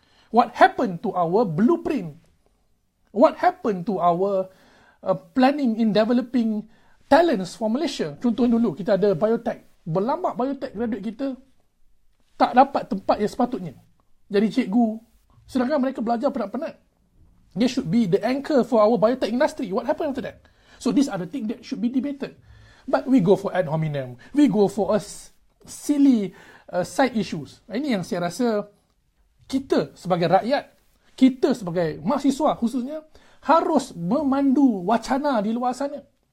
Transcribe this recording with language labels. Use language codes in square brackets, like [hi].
[en] What happened to our blueprint? What happened to our planning in developing talents for Malaysia? [ms] Contohnya dulu, kita ada biotech. Berlambak biotech graduate kita tak dapat tempat yang sepatutnya. Jadi cikgu, sedangkan mereka belajar penat-penat. [en] They should be the anchor for our biotech industry. What happened after that? So these are the things that should be debated. But we go for ad hominem. We go for a silly side issues. [ms] Ini yang saya rasa kita sebagai rakyat, kita sebagai mahasiswa khususnya, harus memandu wacana di luar sana.